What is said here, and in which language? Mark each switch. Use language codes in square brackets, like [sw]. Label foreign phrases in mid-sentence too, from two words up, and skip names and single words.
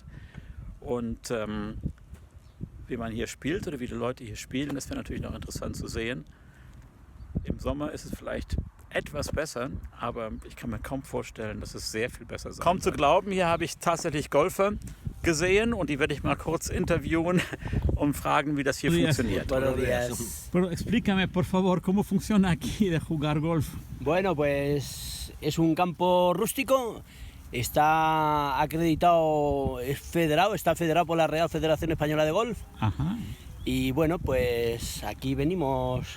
[de] Und wie man hier spielt oder wie die Leute hier spielen, das wäre natürlich noch interessant zu sehen. Im Sommer ist es vielleicht etwas besser, aber ich kann mir kaum vorstellen, dass es sehr viel besser sein Kaum zu glauben, hier habe ich tatsächlich Golfer gesehen und die werde ich mal kurz interviewen und fragen, wie das hier funktioniert. [es] Buenos días. Pero explícame, por favor, cómo funciona aquí de jugar golf. Bueno, pues es un campo rústico, está acreditado, está federado por la Real Federación Española de Golf. Ajá. Y bueno, pues aquí venimos.